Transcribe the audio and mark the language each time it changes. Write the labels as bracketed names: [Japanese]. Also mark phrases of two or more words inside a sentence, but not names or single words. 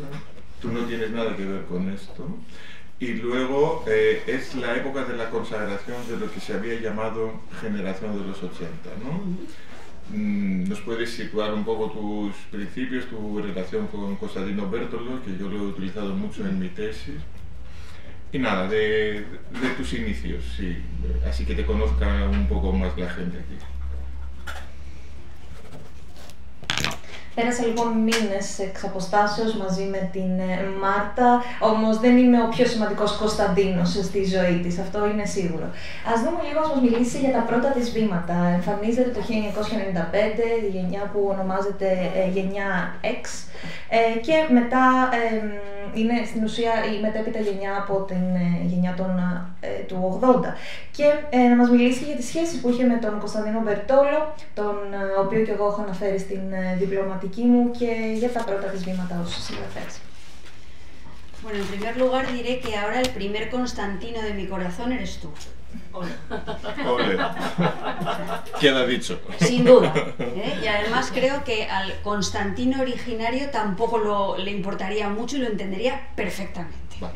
[Spanish] Tú no tienes nada que ver con esto. Y luego es la época de la consagración de lo que se había llamado generación de los 80, ¿no? ¿Nos puedes situar un poco tus principios, tu relación con Constantino Bertolo, que yo lo he utilizado mucho en mi tesis? Y nada, de tus inicios, sí, así que te conozca un poco más la gente aquí. [Greek] Πέρασα λοιπόν μήνες εξ αποστάσεως μαζί με την Μάρτα, όμως δεν είμαι ο πιο σημαντικός Κωνσταντίνος στη ζωή της, αυτό είναι σίγουρο. Ας δούμε λίγο να μας μιλήσει για τα πρώτα της βήματα. Εμφανίζεται το 1995, η γενιά που ονομάζεται γενιά X, και μετά είναι στην ουσία η μετέπειτα γενιά από την γενιά του 80. Και να μας μιλήσει για τις σχέσεις που είχε με τον Κωνσταντίνο Μπερτόλο, τον οποίο και εγώ έχω αναφέρει στην διπλωματική μου, και για τα πρώτα της βήματα ως συγγραφέας. [Spanish] Bueno, en primer lugar diré que ahora el primer Constantino de mi corazón eres tú. Ole. Queda dicho. Sin duda. Y además creo que al Constantino originario tampoco le importaría mucho y lo entendería perfectamente.